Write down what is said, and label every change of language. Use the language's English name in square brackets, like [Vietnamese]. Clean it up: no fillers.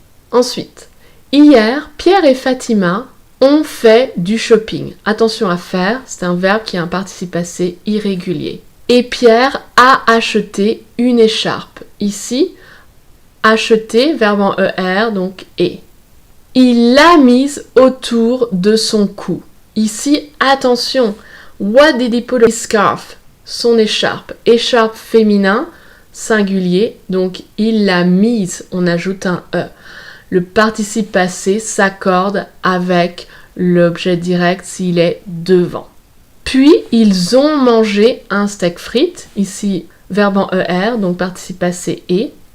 [French] Ensuite, hier, Pierre et Fatima ont fait du shopping. Attention à faire, c'est un verbe qui a un participe passé irrégulier. Et Pierre a acheté une écharpe. Ici, acheter, verbe en ER, donc est. Il l'a mise autour de son cou. Ici, attention, [English] what did he put on his scarf? [French] Son écharpe. Écharpe féminin, singulier, donc il l'a mise, on ajoute un E. Le participe passé s'accorde avec l'objet direct s'il est devant. Puis, ils ont mangé un steak frites, ici, verbe en ER, donc participe passé est.